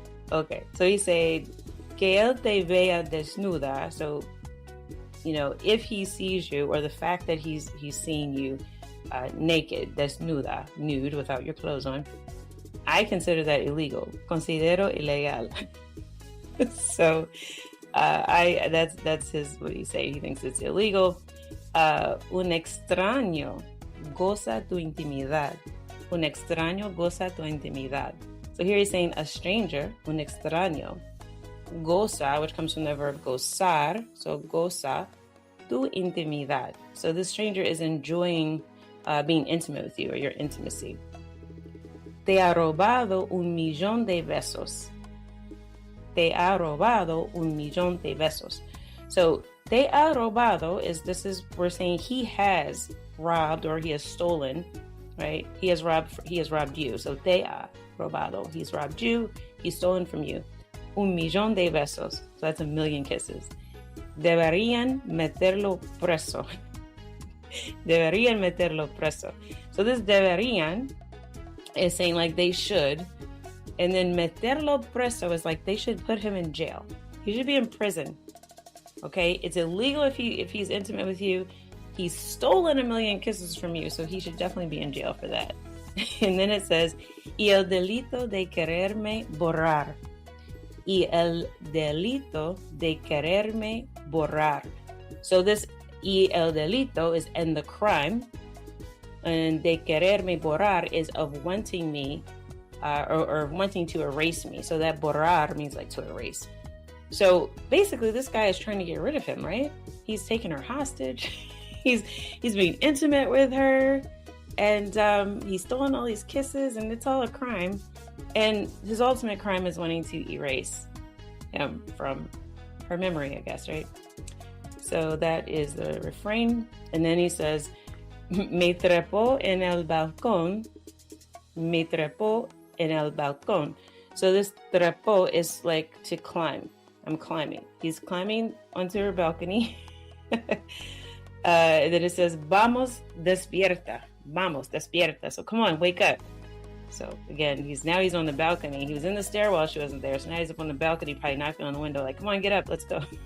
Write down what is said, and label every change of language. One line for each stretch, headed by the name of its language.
English: Okay, so he said,
Spanish: que él te vea desnuda,
English: so if he sees you, or the fact that he's seeing you naked, desnuda, nude, without your clothes on, I consider that illegal.
Spanish: Considero ilegal.
English: So that's what he's saying. He thinks it's illegal.
Spanish: Un extraño goza tu intimidad. Un extraño goza tu intimidad.
English: So here he's saying a stranger, un extraño, goza, which comes from the verb gozar, so goza tu intimidad. So this stranger is enjoying being intimate with you, or your intimacy.
Spanish: Te ha robado un millón de besos. Te ha robado un millón de besos.
English: So te ha robado we're saying he has robbed, or he has stolen, right? He has robbed you. So te ha robado, he's robbed you, he's stolen from you.
Spanish: Un millón de besos.
English: So that's 1,000,000 kisses.
Spanish: Deberían meterlo preso. Deberían meterlo preso.
English: So this deberían is saying like they should. And then meterlo preso is like they should put him in jail. He should be in prison. Okay? It's illegal if he's intimate with you. He's stolen 1,000,000 kisses from you. So he should definitely be in jail for that. And then it says,
Spanish: y el delito de quererme borrar. Y el delito de quererme borrar.
English: So this y el delito is and the crime, and de quererme borrar is of wanting me, or wanting to erase me. So that borrar means like to erase. So basically this guy is trying to get rid of him, right? He's taking her hostage. He's being intimate with her, and he's stolen all these kisses, and it's all a crime. And his ultimate crime is wanting to erase him from her memory, I guess, right? So that is the refrain. And then he says,
Spanish: me trepó en el balcón, me trepó en el balcón.
English: So this trepó is like to climb. I'm climbing. He's climbing onto her balcony. Then it says,
Spanish: vamos, despierta. Vamos, despierta.
English: So come on, wake up. So again, he's on the balcony. He was in the stairwell, she wasn't there. So now he's up on the balcony, probably knocking on the window, like, come on, get up, let's go.